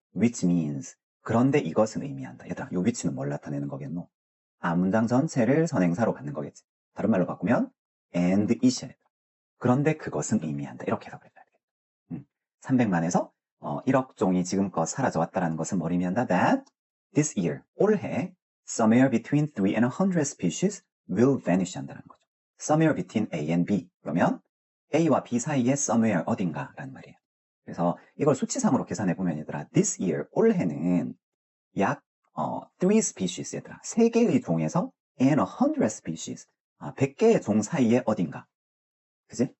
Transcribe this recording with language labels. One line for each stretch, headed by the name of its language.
English: Which means
Korean: 그런데 이것은 의미한다. 얘들아, 요 위치는 뭘 나타내는 거겠노? 문장 전체를 선행사로 갖는 거겠지. 다른 말로 바꾸면 and it이야. 그런데 그것은 의미한다. 이렇게 해석을 해줘야 돼. 300만에서 1억 종이 지금껏 사라져 왔다는 것은 뭘 의미한다?
English: That this year,
Korean: 올해
English: somewhere between 3 and 100 species will vanish
Korean: 한다는 거죠.
English: somewhere between A and B.
Korean: 그러면 A와 B 사이에 somewhere 어딘가라는 말이에요. 그래서 이걸 수치상으로 계산해 보면 얘들아, this year, 올해는 약 3 species 얘들아, 3개의 종에서 and 100 species, 100개의 종 사이에 어딘가. 그지?